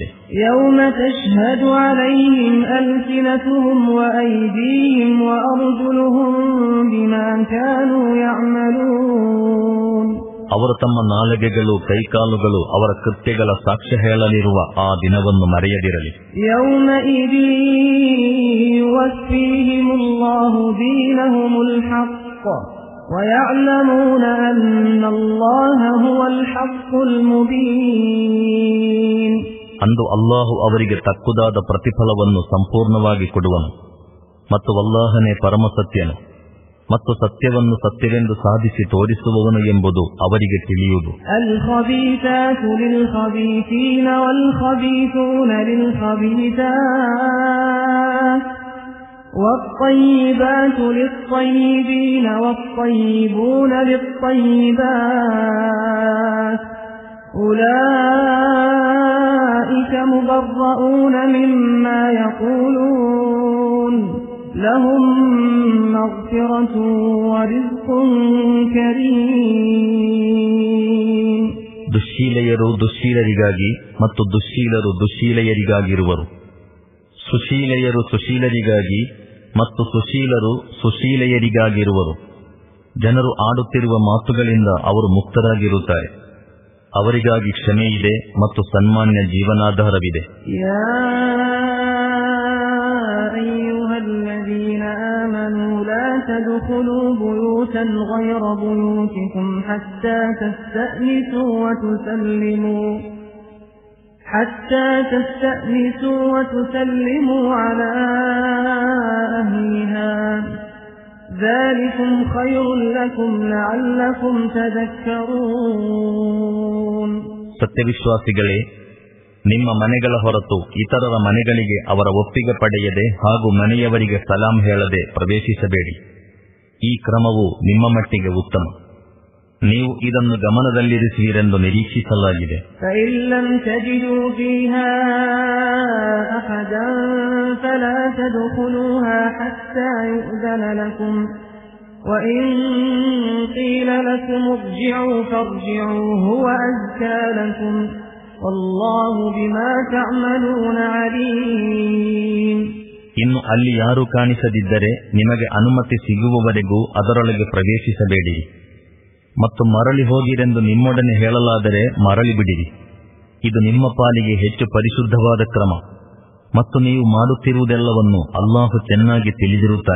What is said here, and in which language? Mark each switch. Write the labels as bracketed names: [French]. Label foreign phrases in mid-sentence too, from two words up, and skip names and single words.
[Arabic] يوم تشهد عليهم ألسنتهم وأيديهم وأرجلهم بما كانوا يعملون. [Kannada] ಅವರು ತಮ್ಮ ನಾಲಿಗೆಗಳು ಕೈಕಾಲುಗಳು ಅವರ ಕೃತ್ಯಗಳ ಸಾಕ್ಷ್ಯ ಹೇಳಲಿರುವ ಆ ದಿನವನ್ನು ಮರೆಯದಿರಲಿ. [Arabic] يومئذ يوفيهم الله دينهم الحق وَيَعْلَمُونَ أَنَّ اللَّهَ هُوَ الْحَقُّ الْمُبِينُ. [Kannada] ಅಂದು ಅಲ್ಲಾಹು ಅವರಿಗೆ ತಕ್ಕುದಾದ ಪ್ರತಿಫಲವನ್ನು ಸಂಪೂರ್ಣವಾಗಿ ಕೊಡುವನು ಮತ್ತು ಅಲ್ಲಾಹನೇ ಪರಮಸತ್ಯನು ಮತ್ತು ಸತ್ಯವನ್ನು ಸತ್ಯವೆಂದು ಸಾಧಿಸಿ ತೋರಿಸುವವನು ಎಂಬುದು ಅವರಿಗೆ ತಿಳಿಯುವುದು. [Arabic] الخبيثات للخبيثين والخبيثون للخبيثات والطيبات للطيبين والطيبون للطيبات أولئك مبرؤون مما يقولون لهم مغفرة ورزق كريم. [Kannada] ದುಶ್ಶೀಲೆಯರು ದುಶ್ಶೀಲರಿಗಾಗಿ ಮತ್ತು ದುಶ್ಶೀಲರು ದುಶ್ಶೀಲೆಯರಿಗಾಗಿರುವರು. ಸುಶೀಲೆಯರು ಸುಶೀಲರಿಗಾಗಿ ಮತ್ತು ಸುಶೀಲರು ಸುಶೀಲೆಯರಿಗಾಗಿರುವರು. ಜನರು ಆಡುತ್ತಿರುವ ಮಾತುಗಳಿಂದ ಅವರು ಮುಕ್ತರಾಗಿರುತ್ತಾರೆ. ಅವರಿಗಾಗಿ ಕ್ಷಮೆಯಿದೆ ಮತ್ತು ಸನ್ಮಾನ್ಯ ಜೀವನಾಧಾರವಿದೆ. [Arabic] يا أيها الذين آمنوا لا تدخلوا بيوتا غير بيوتكم حتى تستأنسوا وتسلموا على أهلها ذلكم خير لكم لعلكم تذكرون. [Kannada] ಸತ್ಯವಿಶ್ವಾಸಿಗಳೇ, ನಿಮ್ಮ ಮನೆಗಳ ಹೊರತು ಇತರರ ಮನೆಗಳಿಗೆ ಅವರ ಒಪ್ಪಿಗೆ ಪಡೆಯದೆ ಹಾಗೂ ಮನೆಯವರಿಗೆ ಸಲಾಂ ಹೇಳದೆ ಪ್ರವೇಶಿಸಬೇಡಿ. ಈ ಕ್ರಮವು ನಿಮ್ಮ ಮಟ್ಟಿಗೆ ಉತ್ತಮ. ನೀವು ಇದನ್ನು ಗಮನದಲ್ಲಿರಿಸುವಿರೆಂದು ನಿರೀಕ್ಷಿಸಲಾಗಿದೆ. [Arabic] فإن لم تجدوا فيها أحدا فلا تدخلوها حتى يؤذن لكم وإن قيل لكم ارجعوا فارجعوا هو أزكى لكم والله بما تعملون عليم. [Kannada] ಇನ್ನು ಅಲ್ಲಿ ಯಾರೂ ಕಾಣಿಸದಿದ್ದರೆ ನಿಮಗೆ ಅನುಮತಿ ಸಿಗುವವರೆಗೂ ಅದರೊಳಗೆ ಪ್ರವೇಶಿಸಬೇಡಿ ಮತ್ತು ಮರಳಿ ಹೋಗಿರೆಂದು ನಿಮ್ಮೊಡನೆ ಹೇಳಲಾದರೆ ಮರಳಿ ಬಿಡಿರಿ. ಇದು ನಿಮ್ಮ ಪಾಲಿಗೆ ಹೆಚ್ಚು ಪರಿಶುದ್ಧವಾದ ಕ್ರಮ ಮತ್ತು ನೀವು ಮಾಡುತ್ತಿರುವುದೆಲ್ಲವನ್ನು ಅಲ್ಲಾಹು ಚೆನ್ನಾಗಿ ತಿಳಿದಿರುತ್ತಾನೆ.